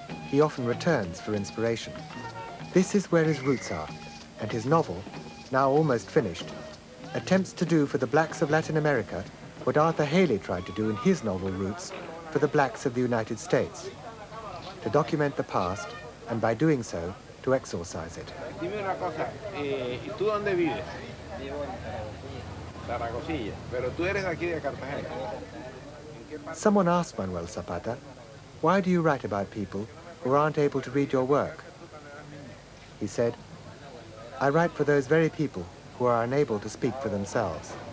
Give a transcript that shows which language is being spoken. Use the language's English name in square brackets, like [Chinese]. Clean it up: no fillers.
[English] He often returns for inspiration. This is where his roots are, and his novel, now almost finished, attempts to do for the blacks of Latin America what Arthur Haley tried to do in his novel Roots for the blacks of the United States, to document the past, and by doing so, to exorcise it. [Spanish] Dime una cosa, ¿y tú dónde vives? Vivo en Zaragozilla, pero tú eres de aquí de Cartagena. [English] Someone asked Manuel Zapata, "Why do you write about people who aren't able to read your work?" He said, "I write for those very people who are unable to speak for themselves."